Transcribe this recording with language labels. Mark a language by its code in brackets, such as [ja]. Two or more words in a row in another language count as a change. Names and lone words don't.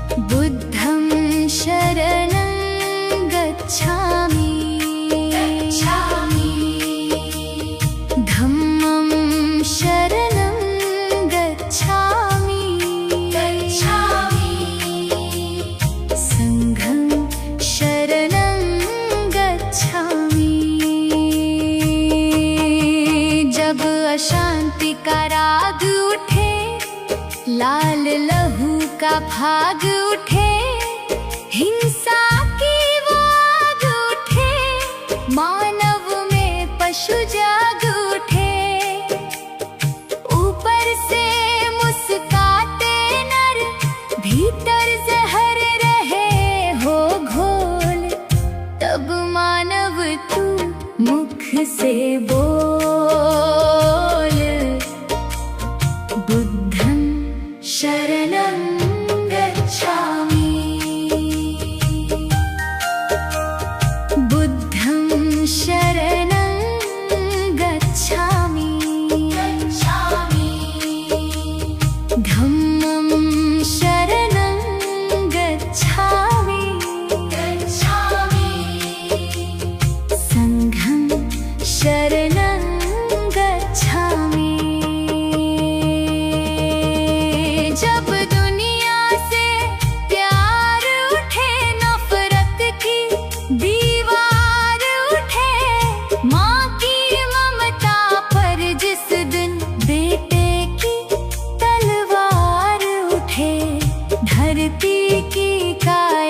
[pi] बुद्धं शरणं गच्छामि धम्मं शरणं गच्छामि संघं शरणं गच्छामि। [hi] जब अशांति का राग उठे, लाल लहू का भाग उठे, हिंसा की वो आग उठे, मानव में पशु जाग उठे। ऊपर से मुस्काते नर, भीतर जहर रहे हो घोल। तब मानव तू मुख से बोल, [pi] बुद्धं शरणं गच्छामि बुद्धं शरणं गच्छामि धम्मं शरणं गच्छामि संघं शरणं गच्छामि। [hi] जब दुनिया से प्यार उठे, नफरत की दीवार उठे, माँ की ममता पर जिस दिन बेटे की तलवार उठे, धरती की का